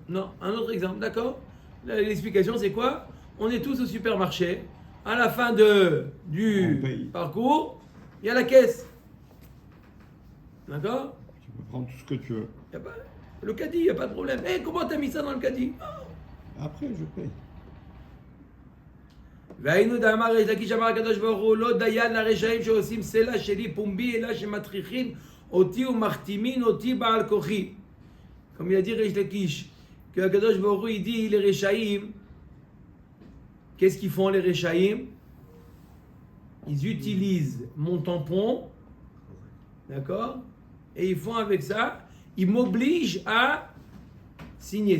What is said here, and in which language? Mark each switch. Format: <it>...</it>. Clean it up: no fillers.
<fr>Non, un autre exemple, d'accord? L'explication, c'est quoi? On est tous au supermarché. À la fin du On paye. parcours, il y a la caisse. D'accord? Tu peux prendre tout ce que tu veux. Y a pas, le caddie, il n'y a pas de problème. Eh, comment t'as mis ça dans le caddie? Après, je paye.</fr> <he>והיינו דאמר ריש לקיש אמר הקדוש ברוך הוא לא דיין לרשעים שעושים סלע שלי פומבי אלא שמטריחים אותי ומחתימין אותי בעל כוחי.</he> <fr>Comme il a dit Rish Lakish, que Akadosh Baruch Hu, il dit les Réchaïm, qu'est-ce qu'ils font les Réchaïm? Ils utilisent mon tampon, d'accord? Et ils font avec ça, ils m'obligent à signer.</fr>